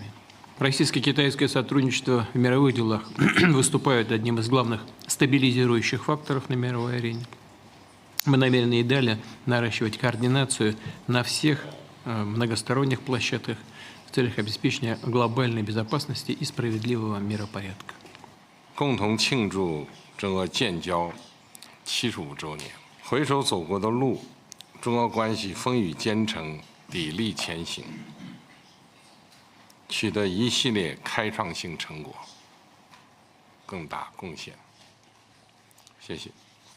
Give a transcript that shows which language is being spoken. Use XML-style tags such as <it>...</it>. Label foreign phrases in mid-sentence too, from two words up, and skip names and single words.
<ru>Российско-китайское сотрудничество в мировых делах выступает одним из главных стабилизирующих факторов на мировой арене. Мы намерены и далее наращивать координацию на всех многосторонних площадках в целях обеспечения глобальной безопасности и справедливого миропорядка.</ru> <zh>共同庆祝这个建交75周年，回首走过的路，中俄关系风雨兼程，砥砺前行，取得一系列开创性成果，更大贡献。谢谢。</zh>